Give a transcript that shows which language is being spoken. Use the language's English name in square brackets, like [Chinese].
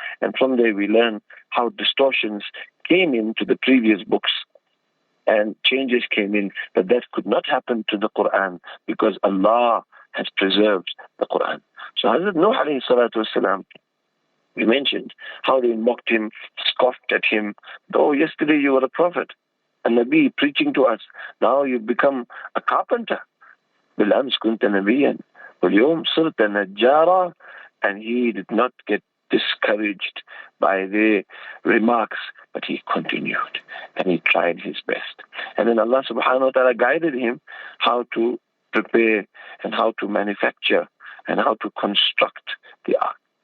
[English] And from there we learn how distortions came into the previous books and changes came in, that could not happen to the Qur'an because Allah has preserved the Qur'an. So Hazrat Nooh Alayhi Salatu Wasalam, we mentioned how they mocked him, scoffed at him. Oh, yesterday you were a prophet, a Nabi preaching to us. Now you've become a carpenter. [Arabic] بالأمس كنت نبيا واليوم صرت نجارا. [English] And he did not get discouraged by their remarks, but he continued and he tried his best. And then Allah subhanahu wa ta'ala guided him how to prepare and how to manufacture and how to construct the ark.